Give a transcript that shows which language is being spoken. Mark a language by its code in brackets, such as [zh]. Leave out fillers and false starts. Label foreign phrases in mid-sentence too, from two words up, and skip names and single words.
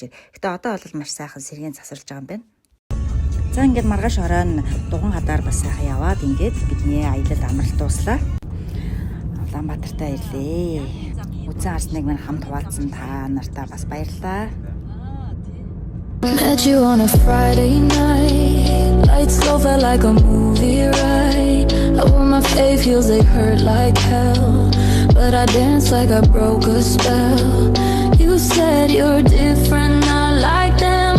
[mn] Гэтэ одоо бол маш сайхан сэргийн засарлж байгаа юм байна. За ингээд маргааш оройн Дуган хадаар бас сайхан яваад ингээд бидний аялал амралт дуслаа. Улаанбаатартаа ирлээ. Үзэн харсныг минь хамт хуваалцсан та нартаа бас баярлалаа. [en] Met you on a Friday night. Lights low, felt like a movie ride. I wore my fave heels, they hurt like hell, but I danced like I broke a spell. You said you're different, not like them.